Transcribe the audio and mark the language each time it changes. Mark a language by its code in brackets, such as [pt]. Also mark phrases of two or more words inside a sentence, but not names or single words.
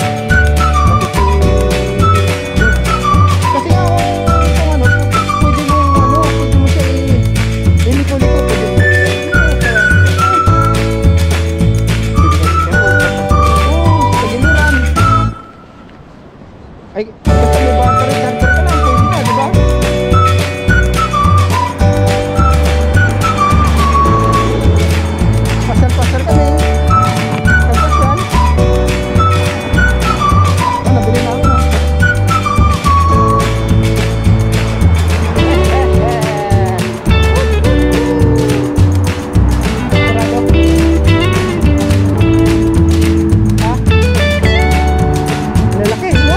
[tl] Kasi nga kung ano, pwede mo siya iliko-liko, pwede mo. Oo, sa Tagiliran. Ay, basta may battery charger ka lang, pwede na, di ba? Pasal-pasal kami. Pasal-pasal. Nabili namin, no? Sarado. Ha? Lalaki, no?